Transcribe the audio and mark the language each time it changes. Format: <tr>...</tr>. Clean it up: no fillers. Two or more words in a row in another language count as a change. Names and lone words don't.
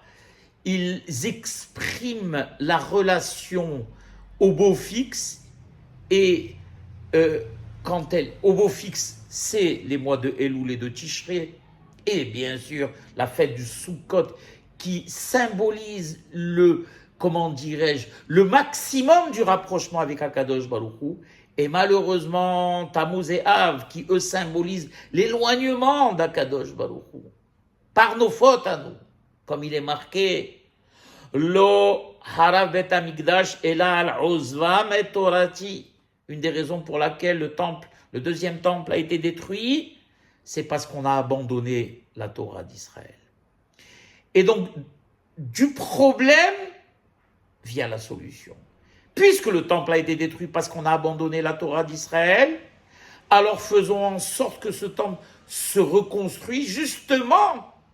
<fr>Ils expriment la relation au beau fixe et au beau fixe, c'est les mois de Elul et de Tishrei, et bien sûr la fête du Sukkot qui symbolise le maximum du rapprochement avec Akadosh Baruch Hu, et malheureusement Tammuz et Av qui eux symbolisent l'éloignement d'Akadosh Baruch Hu par nos fautes à nous, comme il est marqué</fr> <he>לא חרב בית המקדש אלא על עזבם את תורתי.</he> <fr>Une des raisons pour laquelle le deuxième temple a été détruit, c'est parce qu'on a abandonné la Torah d'Israël. Et donc du problème vient la solution. Puisque le temple a été détruit parce qu'on a abandonné la Torah d'Israël, alors faisons en sorte que ce temple se reconstruise justement</fr>